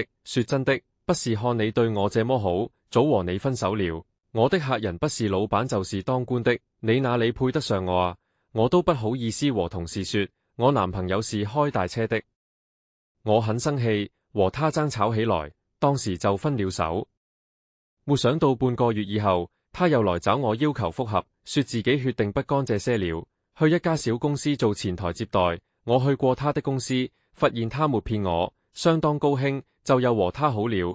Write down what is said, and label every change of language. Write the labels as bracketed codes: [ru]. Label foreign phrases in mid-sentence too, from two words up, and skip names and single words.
[zh] 說真的，不是看你對我這麼好，早和你分手了。我的客人不是老闆就是當官的，你哪裡配得上我啊？我都不好意思和同事說，我男朋友是開大車的。我很生氣，和他爭吵起來，當時就分了手。沒想到半個月以後，他又來找我要求復合，說自己血定不幹這些了，去一家小公司做前台接待。我去過他的公司，發現他沒騙我，相當高興，就又和他好了。